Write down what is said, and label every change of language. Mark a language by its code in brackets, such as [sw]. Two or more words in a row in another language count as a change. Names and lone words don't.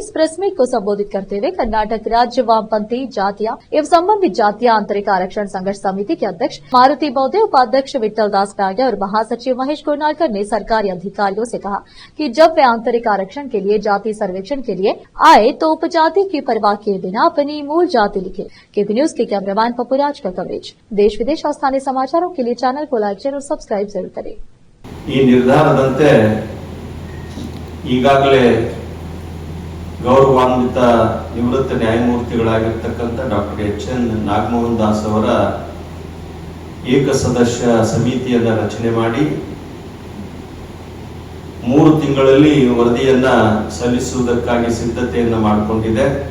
[hi] इस प्रेस मीट को संबोधित करते हुए कर्नाटक राज्य वामपंथी जातीय एवं संबंधित जातीय आंतरिक आरक्षण संघर्ष समिति के अध्यक्ष मारुति बौदे, उपाध्यक्ष विट्ठल दास प्राज्ञा और महासचिव महेश गोनालकर ने सरकारी अधिकारियों से कहा कि जब वे आंतरिक आरक्षण के लिए जाति सर्वेक्षण के लिए आए तो उपजाति की परवाह किए बिना अपनी मूल जाति लिखे। केपी न्यूज के कैमरामैन पपुराज का कवरेज। देश विदेश और स्थानीय समाचारों के लिए चैनल को [en] like share [hi] और सब्सक्राइब जरूर करें। [kn] ಈ ನಿರ್ಧಾರದಂತೆ ಈಗಾಗಲೇ ಗೌರವಾನ್ವಿತ ನಿವೃತ್ತ ನ್ಯಾಯಮೂರ್ತಿಗಳಾಗಿರತಕ್ಕಂತ ಡಾಕ್ಟರ್ ಎಚ್.ಎನ್. ನಾಗಮೋಹನ್ ದಾಸ್ ಅವರ ಏಕಸದಸ್ಯ ಸಮಿತಿಯನ್ನು ರಚನೆ ಮಾಡಿ 3 ತಿಂಗಳಲ್ಲಿ ವರದಿಯನ್ನ ಸಲ್ಲಿಸುವುದಕ್ಕಾಗಿ ಸಿದ್ಧತೆಯನ್ನು ಮಾಡಿಕೊಂಡಿದೆ।